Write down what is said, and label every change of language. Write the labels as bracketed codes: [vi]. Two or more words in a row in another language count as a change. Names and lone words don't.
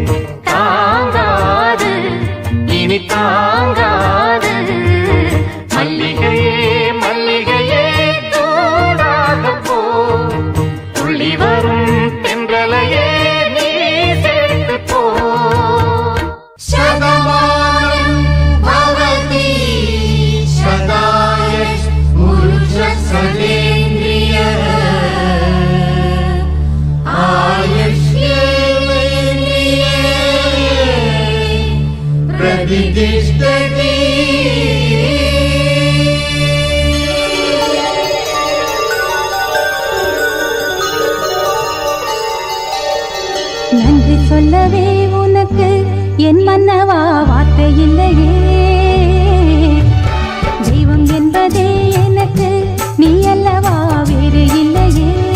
[ta] தாங்காது இனி தாங்காது மல்லிகையே மல்லிகையே தூதாக போ துள்ளி வரும் தென்றலையே நீ சேர்த்து போ [sa] शतमानं भवति शतायुः पुरुषसतेन्द्रियः आयुष्येवेन्द्रिये प्रतिष्ठति [ta] நன்றி சொல்லவே உனக்கு என் மன்னவா வார்த்தை இல்லையே தெய்வம் என்பதே எனக்கு நீ அல்லவா வேறு இல்லையே